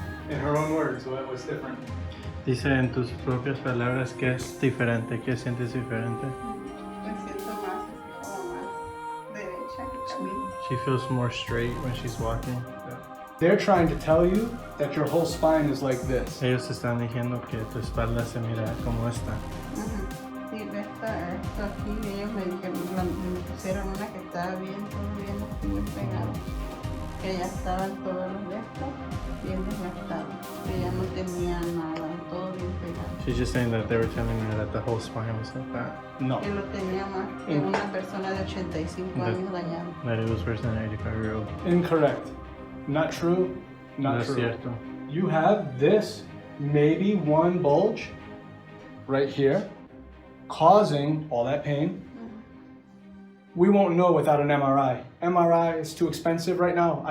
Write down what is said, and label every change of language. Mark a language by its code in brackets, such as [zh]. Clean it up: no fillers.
[en] In her own words, what was different? [es] Dice en tus propias palabras que es diferente, que sientes diferente. Me siento más, como más derecha que camino. [en] She feels more straight when she's walking. They're trying to tell you that your whole spine is like this. [es] Ellos están diciendo que tu espalda se mira como esta. Sí, esto aquí, ellos me pusieron una que estaba bien, todo bien pegado. Que ya estaban todos los de estos bien desgastados. Que ya no tenía nada, todo bien pegado. [en] She's just saying that they were telling her that the whole spine was like that. No. [es] Que lo tenía más que una persona de 85 años dañado. [en] That it was worse than an 85-year-old. Incorrect. Not true. Not true. [es] Cierto. [en] You have this, maybe one bulge right here, causing all that pain. We won't know without an MRI. MRI is too expensive right now.